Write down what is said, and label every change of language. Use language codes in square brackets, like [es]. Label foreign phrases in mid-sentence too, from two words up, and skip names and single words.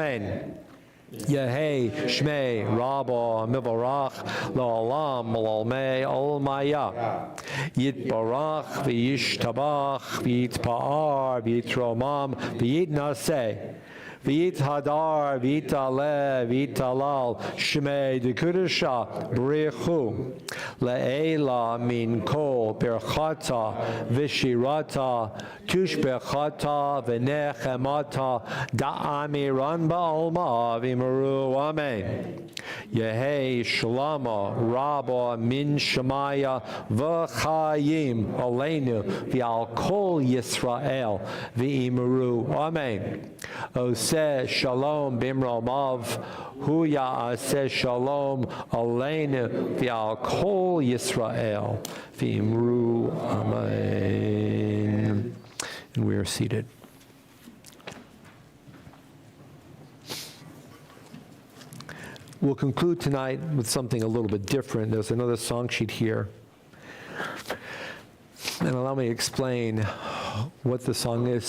[arc] אמן יהא שמה רבא מברך לעלם לעלמי עלמיא יתברך וישתבח ויתפאר ויתרומם ויתנשא ויתהדר ויתעלה ויתהלל שמה דקודשא בריך הוא לעלא מן כל ברכתא ושירתא תשבחתא ונחמתא דאמירן בעלמא ואמרו אמן. יהא שלמא רבא מן שמיא וחיים עלינו ועל כל ישראל ואמרו אמן. [he] עשה שלום במרומיו הוא יעשה שלום עלינו ועל כל ישראל ואמרו אמן. [en] And we are seated. We'll conclude tonight with something a little bit different. There's another song sheet here. And allow me to explain what the song is.